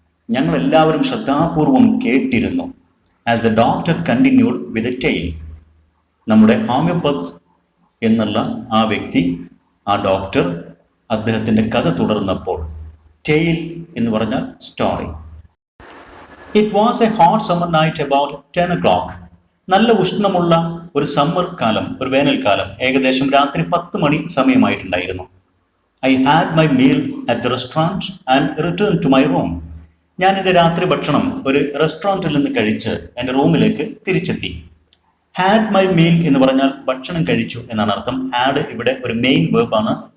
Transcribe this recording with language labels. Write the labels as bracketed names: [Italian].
[Malayalam] ഞങ്ങൾ എല്ലാവരും ശ്രദ്ധാപൂർവം കേട്ടിരുന്നു. [English] As the doctor continued with a tale. [Malayalam] നമ്മുടെ ഹോമിയോപ്പത്ത് എന്നുള്ള ആ വ്യക്തി, ആ ഡോക്ടർ, അദ്ദേഹത്തിൻ്റെ കഥ തുടർന്നപ്പോൾ, ടെയിൽ എന്ന് പറഞ്ഞാൽ story. [English] It was a hot summer night about 10 o'clock. [Malayalam] നല്ല ഉഷ്ണമുള്ള ഒരു സമ്മർ കാലം, ഒരു വേനൽക്കാലം, ഏകദേശം രാത്രി 10 മണി സമയമായിട്ടുണ്ടായിരുന്നു. [English] I had my meal at the restaurant and return to my room. [Malayalam] ഞാൻ എൻ്റെ രാത്രി ഭക്ഷണം ഒരു റെസ്റ്റോറൻറ്റിൽ നിന്ന് കഴിച്ച് എൻ്റെ റൂമിലേക്ക് തിരിച്ചെത്തി. [English] had my meal [Malayalam] എന്ന് പറഞ്ഞാൽ ഭക്ഷണം കഴിച്ചു എന്നാണ് അർത്ഥം. ഹാഡ് ഇവിടെ ഒരു മെയിൻ വേർബാണ്.